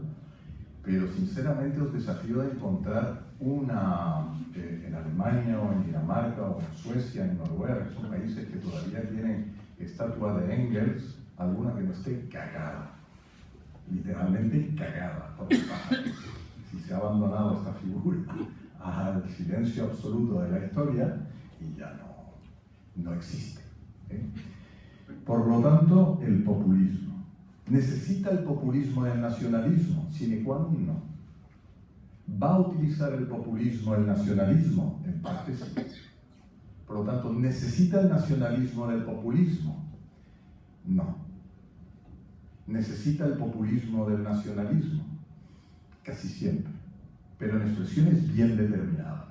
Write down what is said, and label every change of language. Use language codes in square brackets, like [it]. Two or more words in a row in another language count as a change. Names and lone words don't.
[es] Pero sinceramente os desafío a encontrar en Alemania o en Dinamarca o en Suecia, en Noruega, que son países que todavía tienen estatua de Engels, alguna que no esté cagada, literalmente cagada, porque si se ha abandonado esta figura al silencio absoluto de la historia y ya no existe. Por lo tanto, el populismo. ¿Necesita el populismo el nacionalismo? [la] Sine qua non no. [es] ¿Va a utilizar el populismo el nacionalismo? En parte sí. Por lo tanto, ¿necesita el nacionalismo del populismo? No. ¿Necesita el populismo del nacionalismo? Casi siempre, pero en expresiones bien determinadas.